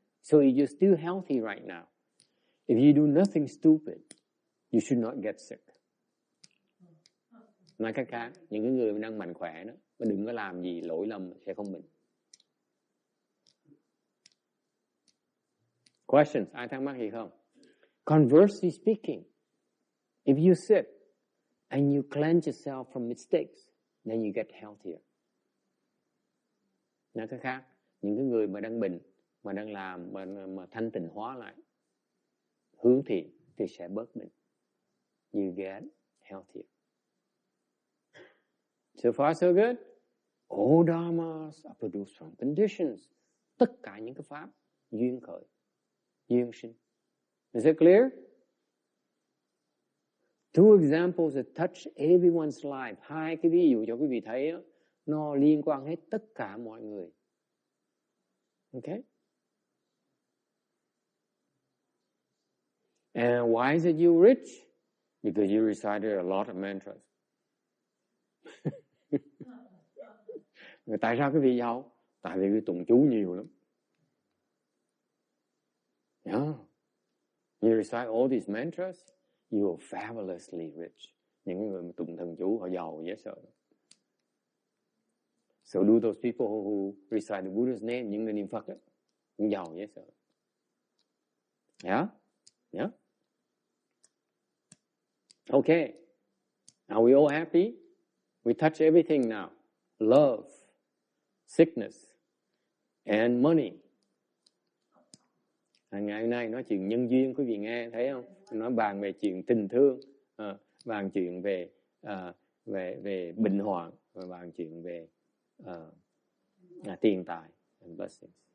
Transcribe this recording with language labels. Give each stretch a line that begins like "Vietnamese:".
English: So you're still healthy right now. If you do nothing stupid, you should not get sick.
Vietnamese: Nói cách khác, những cái người đang mạnh khỏe đó, mà đừng có làm gì lỗi lầm sẽ không bệnh.
English: Questions?
Vietnamese: Ai thắc mắc gì không?
English: Conversely speaking, if you're sick and you cleanse yourself from mistakes, then you get healthier.
Vietnamese: Nói cách khác, những cái người mà đang bệnh, mà đang làm, mà thanh tịnh hóa lại, hướng thiện thì sẽ bớt bệnh.
English: You get healthier. So far so good. All dharmas are produced from conditions.
Vietnamese: Tất cả những cái pháp duyên khởi, duyên sinh.
English: Is it clear? Two examples that touch everyone's life.
Vietnamese: Hai cái ví dụ cho quý vị thấy đó, nó liên quan hết tất cả mọi người.
English: Okay? And why is it you rich? Because you recited a lot of mantras.
Vietnamese: Tại sao quý vị giàu? Tại vì quý tụng chú nhiều lắm.
English: Yeah. You recite all these mantras, you are fabulously rich.
Vietnamese: Những người mà tụng thần chú họ giàu dễ sợ.
English: So do those people who recite the Buddha's name,
Vietnamese: những người niệm Phật ấy, cũng giàu dễ sợ.
English: Yeah? Yeah? Okay. Are we all happy? We touch everything now. Love, sickness, and money.
Vietnamese: Ngày hôm nay nói chuyện nhân duyên, quý vị nghe thấy không? Nói bàn về chuyện tình thương, bàn chuyện về về bệnh hoạn, và bàn chuyện về tiền tài
English: and blessings.